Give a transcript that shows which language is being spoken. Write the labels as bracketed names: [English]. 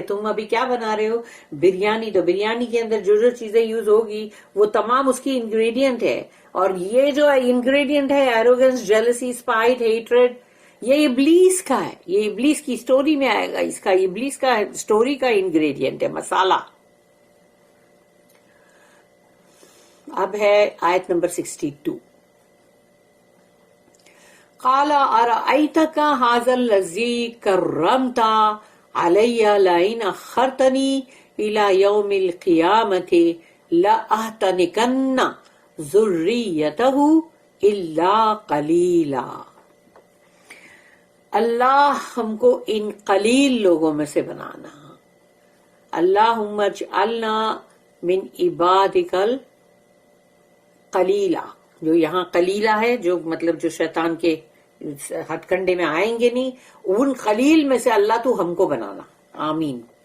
[Urdu] تم ابھی کیا بنا رہے ہو بریانی تو بریانی کے اندر جو چیزیں یوز ہوگی وہ تمام اس کی انگریڈینٹ ہے اور یہ جو انگریڈینٹ ہے ایروگنس جیلسی اسپائٹ ہیٹریڈ یہ ابلیس کا ہے. یہ ابلیس کی اسٹوری میں آئے گا اس کا ابلیس کا اسٹوری کا انگریڈینٹ ہے مسالہ. اب ہے آیت نمبر 62 [Arabic] قال ارأيتك هذا الذي كرمت علي لئن أخرتني إلى يوم القيامة لأحتنكن ذريته إلا قليلا. [Urdu] اللہ ہم کو ان قلیل لوگوں میں سے بنانا. [Arabic] اللہم اجعلنا من عبادک القلیلہ [Urdu] جو یہاں قلیلہ ہے جو مطلب جو شیطان کے ہتھ کنڈے میں آئیں گے نہیں ان قلیل میں سے اللہ تو ہم کو بنانا آمین.